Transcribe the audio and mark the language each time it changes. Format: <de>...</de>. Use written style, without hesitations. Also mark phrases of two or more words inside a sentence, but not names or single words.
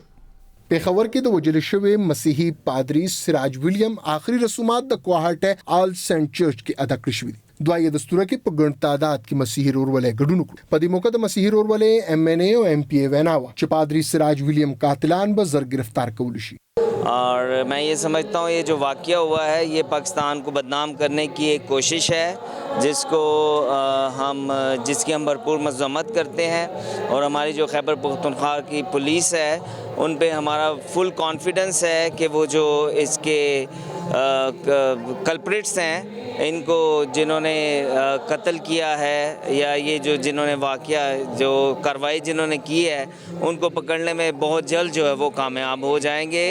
<ps>پېښور کې د وژل شوي مسیحي پادری سراج ویلیم آخري رسومات د کوهاټي آل سینټ چرچ کې ادا کړی شوي دي. دعایه دستوره کې په ګڼ تعداد کې مسیحي ورورولۍ ګډون وکړو. په دې موقع د مسیحي ورورولۍ MNA او MPA وینا وه چې پادری سراج ویلیم قاتلان به زر گرفتار کولی شي.</ps> <ur>اور میں یہ سمجھتا ہوں یہ جو واقعہ ہوا ہے یہ پاکستان کو بدنام کرنے کی ایک کوشش ہے جس کی ہم بھرپور مذمت کرتے ہیں. اور ہماری جو خیبر پختونخوا کی پولیس ہے ان پہ ہمارا</ur> <en>full confidence</en> <ur>ہے کہ وہ جو اس کے کلپریٹس ہیں ان کو جنہوں نے قتل کیا ہے یا یہ جو جنہوں نے واقعہ جو کارروائی جنہوں نے کی ہے ان کو پکڑنے میں بہت جلد جو ہے وہ کامیاب ہو جائیں گے.</ur>